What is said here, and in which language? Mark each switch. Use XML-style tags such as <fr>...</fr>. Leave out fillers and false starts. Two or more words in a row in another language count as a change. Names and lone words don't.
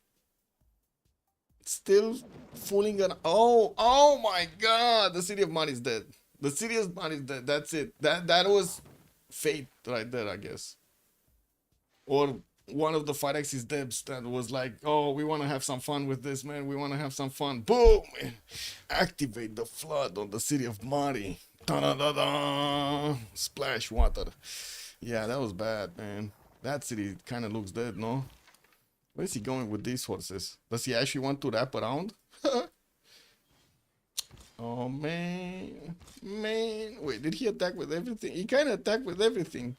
<en>Still fooling an oh my god, the city of Mari is dead. The city of Mari is dead. That's it. That was fate right there, I guess. Or one of the 5x's devs that was like, oh, we want to have some fun with this, man. We want to have some fun. Boom! Activate the flood on the city of Mari. Da-da-da-da! Splash water. Yeah, that was bad, man. That city kind of looks dead, no? Where is he going with these horses? Does he actually want to wrap around? Oh, man. Man. Wait, did he attack with everything? He kind of attacked with everything.</en>